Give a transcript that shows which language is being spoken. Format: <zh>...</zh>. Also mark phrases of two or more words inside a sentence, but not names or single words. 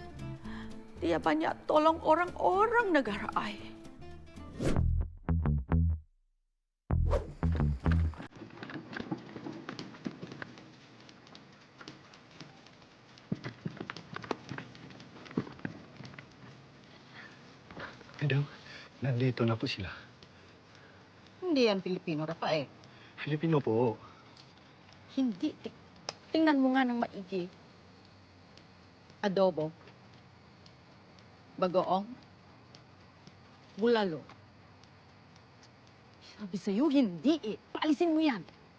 <ms>Dia banyak tolong orang-orang negara I.</ms> <tl>Madam, nandito na po sila. Hindi yan Pilipino, Rafael. Filipino po. Hindi. Tingnan mo nga ng maigi. Adobo. Bagoong. Bulalo. Sabi sa'yo, hindi eh. Paalisin mo yan.</tl>